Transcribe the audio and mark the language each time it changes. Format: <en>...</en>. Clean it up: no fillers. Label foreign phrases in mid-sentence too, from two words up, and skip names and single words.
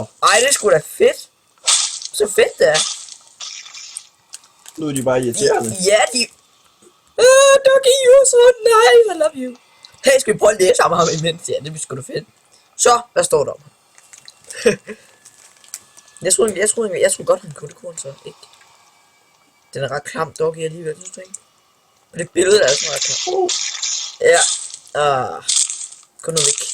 <da>Ej, det er sgu da fedt. Så fedt det er. Nu er de bare irriterende. Ja, de...</da> <en>Doggy, you are so nice, I love you.</en> <da>Hey, skal vi prøve at læse om ham imens? Ja, det bliver sgu da fedt. Så, hvad står der om ham? jeg troede godt, han kunne. Det kunne han så ikke. Den er ret klam, Doggy, alligevel, synes du ikke? Og det billede er altså ret klam. Ja. Gå nu væk.</da>